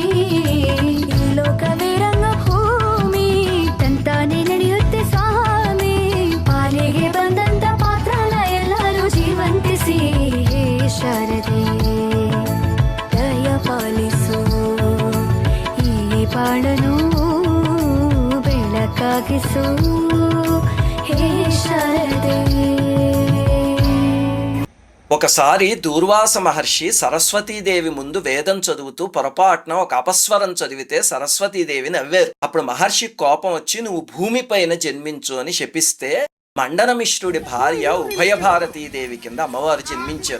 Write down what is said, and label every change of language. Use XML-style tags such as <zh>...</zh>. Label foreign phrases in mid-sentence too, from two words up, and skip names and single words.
<kn>ಲೋಕವೇ ರಂಗಭೂಮಿ ತಂತಾನೆ ನಡೆಯುತ್ತೆ ಸ್ವಾಮಿ, ಪಾಲಿಗೆ ಬಂದಂತ ಪಾತ್ರನ ಎಲ್ಲರೂ ಜೀವಂತಿಸಿ. ಹೇ ಶಾರದೆ ದಯ ಪಾಲಿಸು ಈ ಬಾಳನು ಬೆಳಕಾಗಿಸು. ಹೇ ಶಾರದೆ.</kn> <te>ఒకసారి దూర్వాస మహర్షి సరస్వతీదేవి ముందు వేదం చదువుతూ పొరపాటున ఒక అపస్వరం చదివితే సరస్వతీదేవి నవ్వారు. అప్పుడు మహర్షి కోపం వచ్చి నువ్వు భూమిపైన జన్మించు అని శపిస్తే మండనమిశ్రుడి భార్య ఉభయ భారతీదేవి కింద అమ్మవారు జన్మించారు.</te>